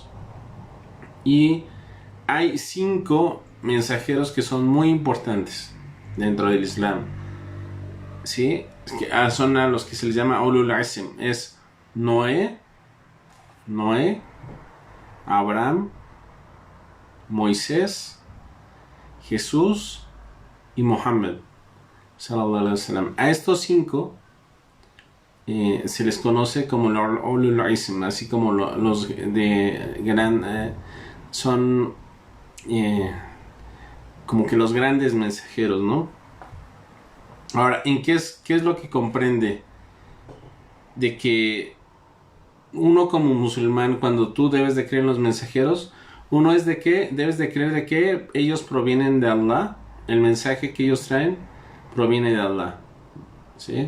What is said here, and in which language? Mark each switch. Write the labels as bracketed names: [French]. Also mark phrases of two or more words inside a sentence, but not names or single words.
[Spanish] Y hay 5 mensajeros que son muy importantes dentro del Islam, ¿sí? Son a los que se les llama [Arabic] أولو العزم. [Spanish] Es Noé, Abraham, Moisés, Jesús y Mohammed, [Arabic] صلى الله عليه وسلم. [Spanish] A estos 5 se les conoce como los [Arabic] أولو العزم, [Spanish] así como los de gran... son como que los grandes mensajeros, ¿no? Ahora, qué es lo que comprende de que uno como musulmán, cuando tú debes de creer en los mensajeros, uno es de que debes de creer de que ellos provienen de Allah, el mensaje que ellos traen proviene de Allah, ¿sí?